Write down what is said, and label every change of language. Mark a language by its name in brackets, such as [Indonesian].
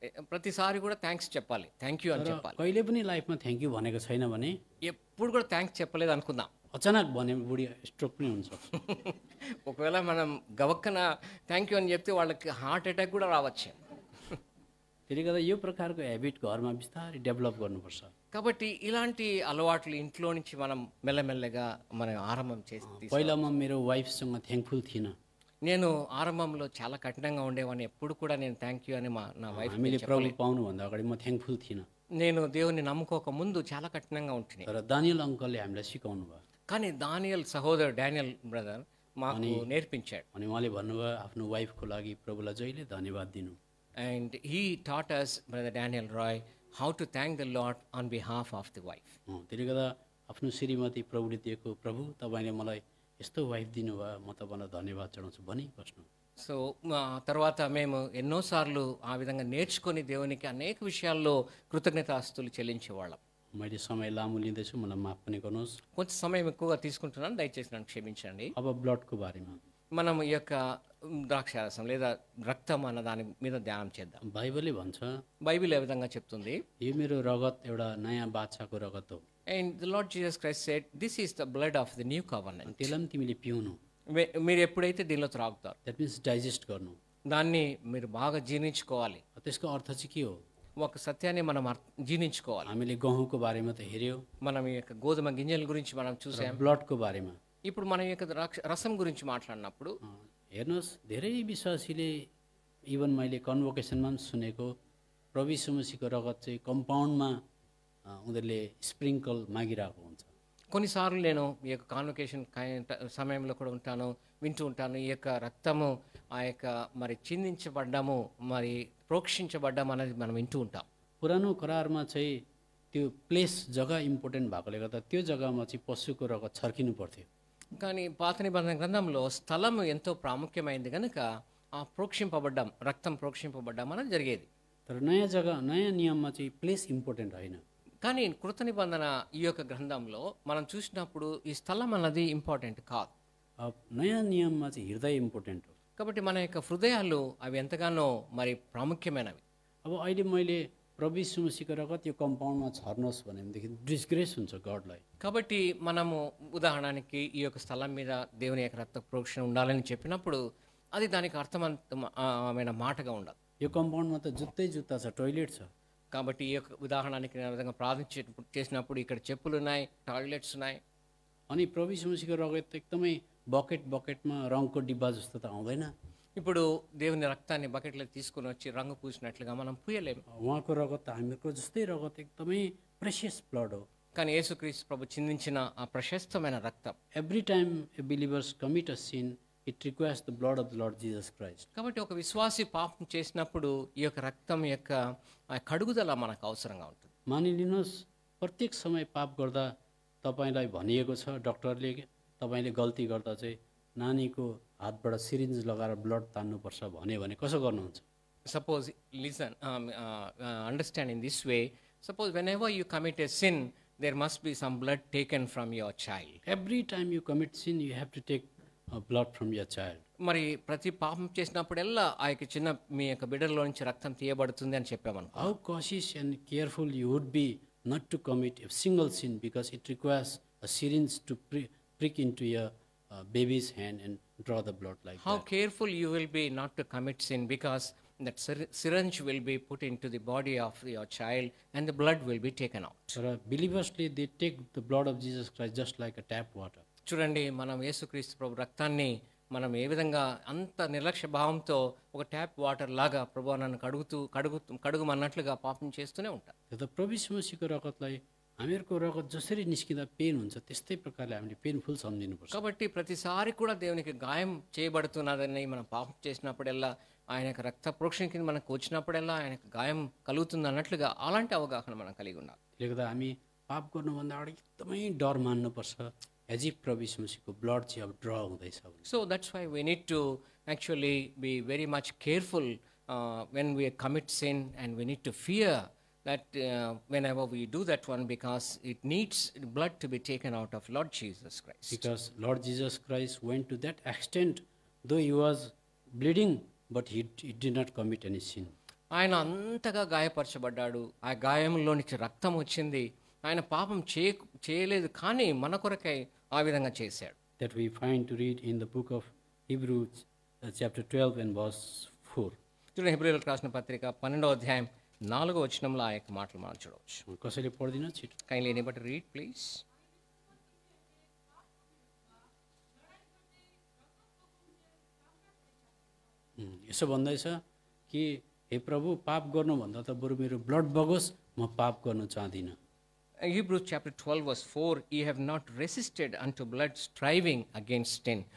[Telugu] ప్రతిసారి కూడా థ్యాంక్స్ చెప్పాలి, థ్యాంక్ యూ అని చెప్పాలి. [Nepali] कहिले पनि लाइफमा थ्याङ्क यू भनेको छैन भने [Telugu] ఎప్పుడు కూడా థ్యాంక్స్ చెప్పలేదు అనుకుందాం. [Nepali] अचानक भने बुढी स्ट्रोक पनि हुनसक्छ। [Telugu] ఒకవేళ మనం గవక్కన థ్యాంక్ యూ అని చెప్తే వాళ్ళకి హార్ట్ అటాక్ కూడా రావచ్చు. [Nepali] त्यसले गर्दा यो प्रकारको हेबिट घरमा बिस्तारै डेभलप गर्नुपर्छ। [Telugu] కాబట్టి ఇలాంటి అలవాట్లు ఇంట్లో నుంచి మనం మెల్లమెల్లగా మనం ఆరంభం చేసి [Nepali] पहिला म मेरो वाइफसँग थ्याङ्कफुल थिइनँ। [Telugu] నేను ఆరంభంలో చాలా కఠినంగా ఉండేవాడిని. ఎప్పుడు కూడా నేను థ్యాంక్ యూ అని నా వైఫ్ [Nepali] हामीले प्रभु पाउनुभन्दा अगाडि म थ्याङ्कफुल थिइनँ। [Telugu] నేను దేవుని నమ్ముకోక ముందు చాలా కఠినంగా ఉంటుంది. [Nepali] तर दानियल अङ्कलले हामीलाई सिकाउनु भयो। [Telugu] కానీ డానియల్ సహోదరు, డానియల్ బ్రదర్ మాకు నేర్పించాడు. [Nepali] अनि उहाँले भन्नुभयो आफ्नो वाइफको लागि प्रभुलाई जहिले धन्यवाद दिनु। [English] And he taught us, brother Daniel Rai, how to thank the Lord on behalf of the wife. [Nepali] त्यसले गर्दा आफ्नो श्रीमती प्रभुले दिएको, प्रभु तपाईँले मलाई यस्तो वाइफ दिनुभयो, म तपाईँलाई धन्यवाद चढाउँछु भनी बस्नु। [Telugu] సో తర్వాత మేము ఎన్నోసార్లు ఆ విధంగా నేర్చుకొని దేవునికి అనేక విషయాల్లో కృతజ్ఞతాస్తులు చెల్లించేవాళ్ళం. [Nepali] मैले समय लामो लिँदैछु, मलाई माफ पनि गर्नुहोस्। [Telugu] కొంచెం సమయం ఎక్కువగా తీసుకుంటున్నాను, దయచేసి నన్ను క్షమించండి. [Nepali] अब ब्लडको बारेमा [Telugu] మనం ఈ యొక్క ద్రాక్షారసం లేదా రక్తం అన్న దాని మీద ధ్యానం చేద్దాం. [Nepali] बाइबलले भन्छ, [Telugu] బైబిల్ ఏ విధంగా చెప్తుంది? [Nepali] यो मेरो रगत एउटा नयाँ बाछाको रगत हो, [English] And the Lord Jesus Christ said, this is the blood of the new covenant. [Nepali] त्यसलाई पनि तिमीले पिउनु। [Telugu] మీరు ఎప్పుడైతే దీనిలో త్రాగుతారు, [English] that means [Nepali] डाइजेस्ट गर्नु। [Telugu] దాన్ని మీరు బాగా జీర్ణించుకోవాలి. [Nepali] त्यसको अर्थ चाहिँ के हो? [Telugu] ఒక సత్యాన్ని మనం జీర్ణించుకోవాలి. [Nepali] हामीले गहुँको बारेमा त हेऱ्यौँ, [Telugu] మనం ఈ యొక్క గోధుమ గింజల గురించి మనం చూసాం. [Nepali] ब्लडको बारेमा [Telugu] ఇప్పుడు మనం ఈ యొక్క రసం గురించి మాట్లాడినప్పుడు [Nepali] हेर्नुहोस्, धेरै विश्वासीले, इभन मैले कन्भोकेसनमा पनि सुनेको, प्रभु यीशु मसीहको रगत चाहिँ कम्पाउन्डमा उनीहरूले स्प्रिङ्कल मागिरहेको हुन्छ। [Telugu] కొన్నిసార్లు నేను ఈ యొక్క కాన్వకేషన్ సమయంలో కూడా ఉంటాను, వింటూ ఉంటాను. ఈ యొక్క రక్తము ఆ యొక్క మరి చిందించబడ్డము, మరి ప్రోక్షించబడ్డం అనేది మనం వింటూ ఉంటాం. [Nepali] पुरानो करारमा चाहिँ त्यो प्लेस जग्गा इम्पोर्टेन्ट भएकोले गर्दा त्यो जग्गामा चाहिँ पशुको रगत छर्किनु पर्थ्यो। [Telugu] కానీ పాత నిబంధన గ్రంథంలో స్థలం ఎంతో ప్రాముఖ్యమైంది కనుక ఆ ప్రోక్షింపబడ్డం, రక్తం ప్రోక్షింపబడ్డం అనేది జరిగేది. [Nepali] तर नयाँ जग्गा, नयाँ नियममा चाहिँ प्लेस इम्पोर्टेन्ट होइन। [Telugu] కానీ కృత నిబంధన ఈ యొక్క గ్రంథంలో మనం చూసినప్పుడు ఈ స్థలం అన్నది ఇంపార్టెంట్ కాదు. [Nepali] नयाँ नियममा चाहिँ हृदय इम्पोर्टेन्ट हो। [Telugu] కాబట్టి మన యొక్క హృదయాలు అవి ఎంతగానో మరి ప్రాముఖ్యమైనవి. [Nepali] अब अहिले मैले प्रभु यीशु मसीहको रगत यो कम्पाउन्डमा छर्नुहोस् भनेदेखि डिस्ग्रेस हुन्छ गडलाई। [Telugu] కాబట్టి మనము ఉదాహరణకి ఈ యొక్క స్థలం మీద దేవుని యొక్క రక్త ప్రోక్షణ ఉండాలని చెప్పినప్పుడు అది దానికి అర్థమైన మాటగా ఉండదు. [Nepali] यो कम्पाउन्डमा त जुत्तै जुत्ता छ, टोइलेट छ। [Telugu] కాబట్టి ఈ యొక్క ఉదాహరణకి నేను విధంగా ప్రార్థన చేసినప్పుడు ఇక్కడ చెప్పులు ఉన్నాయి, టాయిలెట్స్ ఉన్నాయి. [Nepali] अनि प्रभु यीशु मसीहको रगत त एकदमै बकेटमा रङको डिब्बा जस्तो त आउँदैन। [Telugu] ఇప్పుడు దేవుని రక్తాన్ని బకెట్లో తీసుకుని వచ్చి రంగు పూసినట్లుగా మనం పూయలేము. [Nepali] उहाँको रगत त हामीहरूको जस्तै रगत एकदमै प्रेसियस ब्लड हो। [Telugu] కానీ యేసుక్రీస్తు ప్రభు చిందించిన ఆ ప్రశస్తమైన రక్తం [English] Every time a believers commit a sin, it requires the blood of the Lord Jesus Christ. [Telugu] కాబట్టి ఒక విశ్వాసి పాపం చేసినప్పుడు ఈ యొక్క రక్తం యొక్క ఆ కడుగుదల మనకు అవసరంగా ఉంటుంది. [Nepali] मानिलिनुहोस् प्रत्येक समय पाप गर्दा तपाईँलाई भनिएको छ डक्टरले तपाईँले गल्ती गर्दा चाहिँ नानीको हातबाट सिरिन्ज लगाएर ब्लड तान्नुपर्छ भन्यो भने कसो गर्नुहुन्छ? [English] Suppose, listen, understand in this way. Suppose whenever you commit a sin, there must be some blood taken from your child. Every time you commit sin, you have to take blood from your child. [Telugu] మరి ప్రతి పాపం చేసినప్పుడల్లా ఆ యొక్క చిన్న మీ యొక్క బిడ్డలో నుంచి రక్తం తీయబడుతుంది అని చెప్పామనుకో. [English] How cautious and careful you would be not to commit a single sin, because it requires a syringe to prick into your baby's hand and draw the blood like How that. careful you will be not to commit sin, because that syringe will be put into the body of your child and the blood will be taken out. So believersly, they take the blood of Jesus Christ just like a tap water. [Telugu] చూడండి, మనం యేసుక్రీస్తు ప్రభు రక్తాన్ని మనం ఏ విధంగా అంత నిర్లక్ష్య భావంతో ఒక ట్యాప్ వాటర్ లాగా ప్రభు నన్ను కడుగుమన్నట్లుగా పాపం చేస్తూనే ఉంటాం. [Nepali] त प्रभु यीशु मसीहको रगतलाई हामीहरूको रगत जसरी निस्किँदा पेन हुन्छ त्यस्तै प्रकारले हामीले पेनफुल सम्झिनुपर्छ. [Telugu] కాబట్టి ప్రతిసారి కూడా దేవునికి గాయం చేయబడుతున్నదని మనం పాపం చేసినప్పుడల్లా ఆయన యొక్క రక్త ప్రోక్షణ కింద మనకు వచ్చినప్పుడల్లా ఆయనకు గాయం కలుగుతుంది అన్నట్లుగా అలాంటి అవగాహన మనం కలిగి ఉండాలి. [Nepali] त्यसले गर्दा हामी पाप गर्नुभन्दा अगाडि एकदमै डर मान्नुपर्छ, [English] as if [Nepali] प्रभु यीशु मसीहको ब्लड चाहिँ अब ड्र हुँदैछ भने. [English] So that's why we need to actually be very much careful when we commit sin, and we need to fear that whenever we do that one, because it needs blood to be taken out of Lord Jesus Christ. Because Lord Jesus Christ went to that extent, though he was bleeding, but he did not commit any sin. [Telugu] ఆయన అంతగా గాయపరచబడ్డాడు, ఆ గాయంలో నుంచి రక్తం వచ్చింది, ఆయన పాపం చేయలేదు కానీ మన కొరకై ఆ విధంగా చేశాడు. [English] That we find to read in the book of Hebrews chapter 12 and verse 4. [Telugu] చూడండి, హెబ్రీయులకు రాసిన పత్రిక 12వ అధ్యాయం 4వ వచనంలో ఆ యొక్క మాటలు మనం చూడవచ్చు. [Nepali] कसैले पढ्दिन छिटो. [English] Kindly anybody read please. [Nepali] यसो भन्दैछ कि हे प्रभु पाप गर्नुभन्दा त बरु मेरो ब्लड बगोस्, म पाप गर्न चाहदिनँ. [English] Hebrews chapter 12 verse 4, ye have not resisted unto blood, striving against sin.